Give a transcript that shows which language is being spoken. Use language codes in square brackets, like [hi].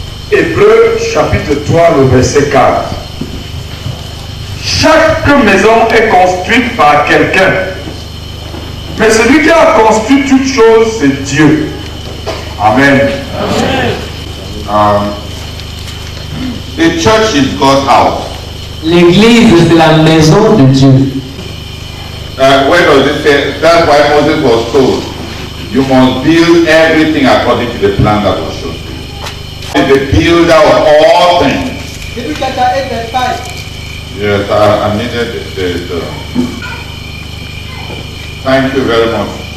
[fr] Hébreux chapitre 3, le verset 4. Chaque maison est construite par quelqu'un, mais celui qui a construit toute chose, c'est Dieu. Amen. [en] The church is God's house. [fr] L'église, c'est la maison de Dieu. [en] Where does it say? That's why Moses was told, you must build everything according to the plan that was shown to you. The builder of all things. Yes, I needed the thank you very much.